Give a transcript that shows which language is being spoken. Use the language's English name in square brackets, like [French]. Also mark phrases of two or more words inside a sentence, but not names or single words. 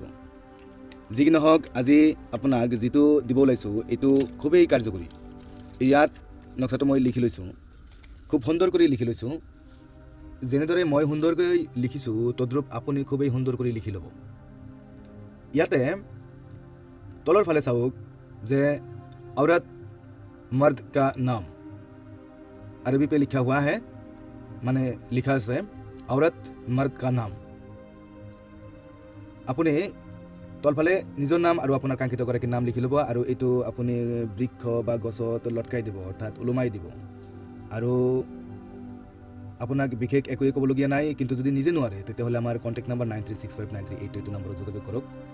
[Assamese] যি কি নহওক, আজি আপোনাক যিটো দিব ওলাইছোঁ এইটো খুবেই কাৰ্যকৰী। ইয়াত নক্সাটো মই লিখি লৈছোঁ, খুব সুন্দৰ কৰি লিখি লৈছোঁ। যেনেদৰে মই সুন্দৰকৈ লিখিছোঁ তদ্ৰূপ আপুনি খুবেই সুন্দৰ কৰি লিখি ল'ব। ইয়াতে তলৰ ফালে চাওক যে [Hindi] औरत मर्द का नाम अरबी पे लिखा हुआ है, [Assamese] মানে লিখা আছে [Hindi] औरत मर्द का नाम। [Assamese] আপুনি তলফালে নিজৰ নাম আৰু আপোনাৰ কাংক্ষিত গৰাকীৰ নাম লিখি ল'ব আৰু এইটো আপুনি বৃক্ষ বা গছত লটকাই দিব, অৰ্থাৎ ওলোমাই দিব। আৰু আপোনাক বিশেষ একোৱেই ক'বলগীয়া নাই, কিন্তু যদি নিজে নোৱাৰে তেতিয়াহ'লে আমাৰ কণ্টেক্ট নাম্বাৰ 93659382 নম্বৰত যোগাযোগ কৰক।